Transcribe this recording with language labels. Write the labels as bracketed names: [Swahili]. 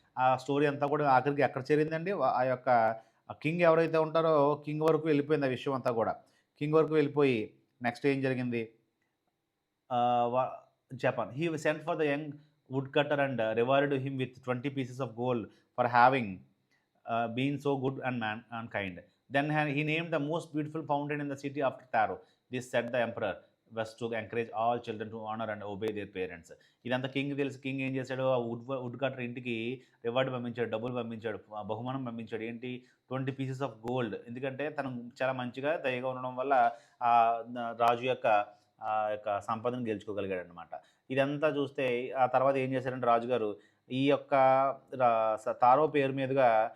[Telugu] ఆ స్టోరీ అంతా కూడా ఆఖరికి ఎక్కడ చేరిందండి? ఆ యొక్క కింగ్ ఎవరైతే ఉంటారో కింగ్ వరకు వెళ్ళిపోయింది ఆ విషయం అంతా కూడా. కింగ్ వరకు వెళ్ళిపోయి నెక్స్ట్ ఏం జరిగింది? [English] Japan. He sent for the young woodcutter and rewarded him with 20 pieces of gold for having been so good and kind. Then he named the most beautiful fountain in the city after Taro. This said the emperor was to encourage all children to honor and obey their parents. [Telugu] ఇదంతా king తెలుసు. King ఏం చేశాడు? ఆ would cutter ఇంటికి reward పంపించాడు, డబ్బులు పంపించాడు, బహుమానం పంపించాడు. ఏంటి? [English] 20 pieces of gold. [Telugu] ఎందుకంటే తను చాలా మంచిగా దయగా ఉండడం వల్ల రాజు యొక్క సంపదను గెలుచుకోగలిగాడు అనమాట. ఇదంతా చూస్తే ఆ తర్వాత ఏం చేశారంటే రాజుగారు ఈ యొక్క తారో పేరు మీదుగా